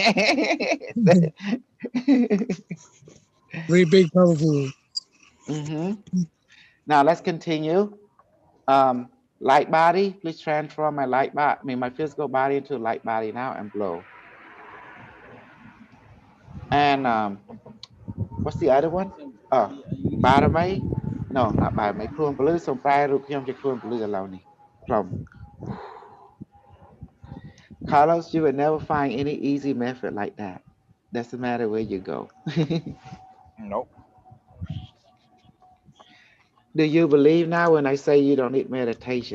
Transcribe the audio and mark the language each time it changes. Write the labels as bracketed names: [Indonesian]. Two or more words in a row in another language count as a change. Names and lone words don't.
[English] Very big, powerful. hmm Now let's continue. Um, Light body, please transform my light body, I mean my physical body into a light body now and blow. And what's the other one? Oh, បារមី no not បារមី [Khmer] ខ្លួនពលឺ សូមប្រែរូបខ្ញុំជាខ្លួនពលឺ ឥឡូវនេះ [English] from Carlos, you will never find any easy method like that. Doesn't matter where you go. Nope. Do you believe now when I say you don't need meditation?